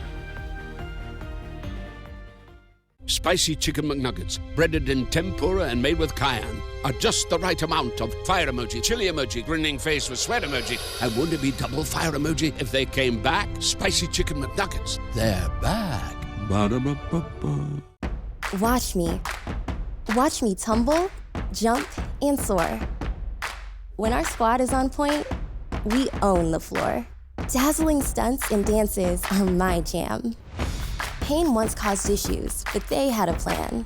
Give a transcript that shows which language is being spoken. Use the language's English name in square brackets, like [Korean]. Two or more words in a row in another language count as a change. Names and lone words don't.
[English] Spicy chicken McNuggets, breaded in tempura and made with cayenne, are just the right amount of fire emoji, chili emoji, grinning face with sweat emoji, and wouldn't it be double fire emoji if they came back? Spicy chicken McNuggets, they're back. Ba-da-ba-ba-ba. Watch me. Watch me tumble, jump, and soar. When our squad is on point, we own the floor. Dazzling stunts and dances are my jam. Pain once caused issues, but they had a plan.